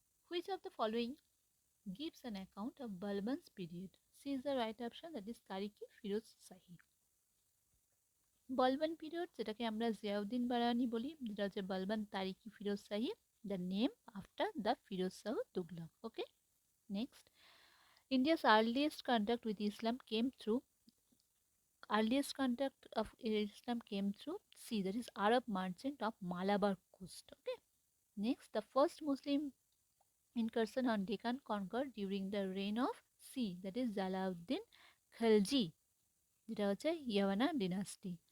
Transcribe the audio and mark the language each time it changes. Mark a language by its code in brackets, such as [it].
[en] Which of the following gives an account of Balban's period? C is the right option, that is Tariqi Firoz Shahi. [bn] বলবান period যেটাকে আমরা জিয়াউদ্দিন বারানি বলি, যেটা হচ্ছে বলবান তারিকি ফিরোজ শাহী, [en] The name after the Firoz Shah Tughlaq. Okay, next, India's earliest contact with Islam came through, earliest contact of Islam came through sea, that is Arab merchant of Malabar coast. Okay, next, the first Muslim incursion on Deccan conquered during the reign of C, that is Jalauddin Khalji, [bn] যেটা হচ্ছে [en] Yavana dynasty.